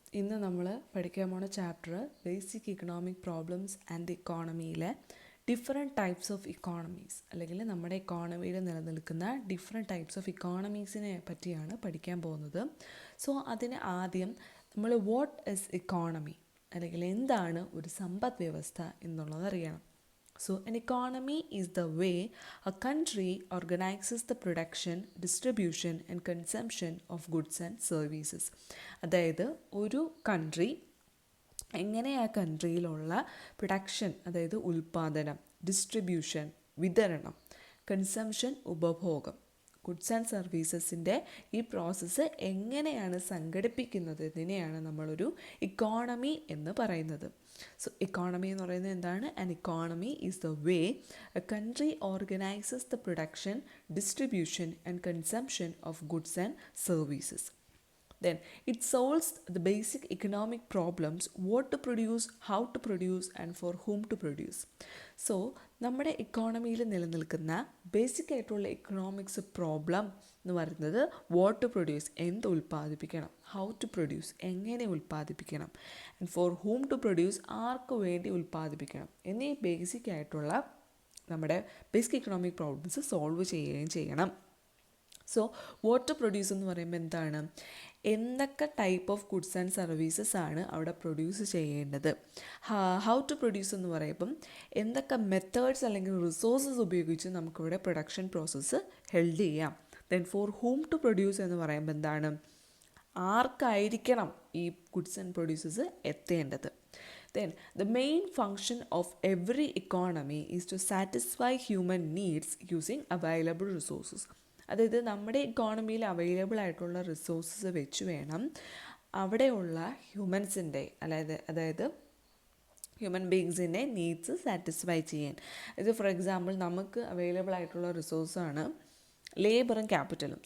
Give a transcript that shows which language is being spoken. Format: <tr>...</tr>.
<ml>ഇന്ന് നമ്മൾ പഠിക്കാൻ പോണ chapter basic economic problems and ഇക്കോണമിയിലെ different types of economies അല്ലെങ്കിൽ നമ്മുടെ ഇക്കോണമിയിൽ നിലനിൽക്കുന്ന ഡിഫറെൻറ്റ് ടൈപ്സ് ഓഫ് ഇക്കോണമീസിനെ പറ്റിയാണ് പഠിക്കാൻ പോകുന്നത്. സോ അതിന് ആദ്യം നമ്മൾ</ml> <en>what is economy</en> <ml>അല്ലെങ്കിൽ എന്താണ് ഒരു സമ്പദ് വ്യവസ്ഥ എന്നുള്ളത് അറിയണം.</ml> <en>So, an economy is the way a country organizes the production, distribution and consumption of goods and services.</en> <ml>അതായത് ഒരു കൺട്രി എങ്ങനെ ആ കൺട്രിയിലുള്ള പ്രൊഡക്ഷൻ, അതായത് ഉൽപ്പാദനം, ഡിസ്ട്രിബ്യൂഷൻ, വിതരണം, കൺസംഷൻ, ഉപഭോഗം, ഗുഡ്സ് ആൻഡ് സർവീസസിൻ്റെ ഈ പ്രോസസ്സ് എങ്ങനെയാണ് സംഘടിപ്പിക്കുന്നത് ഇതിനെയാണ് നമ്മളൊരു ഇക്കോണമി എന്ന് പറയുന്നത്. സോ ഇക്കോണമി എന്ന് പറയുന്നത് എന്താണ്?</ml> <en>An economy is the way a country organises the production, distribution and consumption of goods and services. Then it solves the basic economic problems: what to produce, how to produce and for whom to produce.</en> <ml>So നമ്മുടെ ഇക്കോണമിയിൽ നിലനിൽക്കുന്ന basic ആയിട്ടുള്ള economics problem എന്ന് പറയുന്നത്</ml> <en>what to produce,</en> <ml>എന്ത് ഉൽപ്പാദിപ്പിക്കണം,</ml> <en>how to produce,</en> <ml>എങ്ങനെ ഉൽപ്പാദിപ്പിക്കണം,</ml> <en>and for whom to produce,</en> <ml>ആർക്ക് വേണ്ടി ഉൽപ്പാദിപ്പിക്കണം എന്നീ basic ആയിട്ടുള്ള നമ്മുടെ ബേസിക് ഇക്കണോമിക് പ്രോബ്ലംസ് സോൾവ് ചെയ്യുകയും ചെയ്യണം. സോ വാട്ട് ടു പ്രൊഡ്യൂസ് എന്ന് പറയുമ്പോൾ എന്താണ്? എന്തൊക്കെ type of goods and services ആണ് അവിടെ പ്രൊഡ്യൂസ് ചെയ്യേണ്ടത്. ഹൗ ടു പ്രൊഡ്യൂസ് എന്ന് പറയുമ്പം എന്തൊക്കെ മെത്തേഡ്സ് അല്ലെങ്കിൽ റിസോഴ്സസ് ഉപയോഗിച്ച് നമുക്കിവിടെ പ്രൊഡക്ഷൻ പ്രോസസ്സ് ഹെൽഡ് ചെയ്യാം. ദെൻ ഫോർ ഹൂം ടു പ്രൊഡ്യൂസ് എന്ന് പറയുമ്പോൾ എന്താണ്? ആർക്കായിരിക്കണം ഈ ഗുഡ്സ് ആൻഡ് പ്രൊഡ്യൂസസ് എത്തേണ്ടത്.</ml> <en>Then the main function of every economy is to satisfy human needs using available resources.</en> <ml>അതായത് നമ്മുടെ ഇക്കോണമിയിൽ അവൈലബിൾ ആയിട്ടുള്ള റിസോഴ്സസ് വെച്ച് വേണം അവിടെയുള്ള ഹ്യൂമൻസിൻ്റെ അതായത് ഹ്യൂമൻ ബീങ്സിൻ്റെ നീഡ്സ് സാറ്റിസ്ഫൈ ചെയ്യാൻ. ഇത് ഫോർ എക്സാമ്പിൾ നമുക്ക് അവൈലബിൾ ആയിട്ടുള്ള റിസോഴ്സാണ് ലേബറും ക്യാപിറ്റലും.</ml>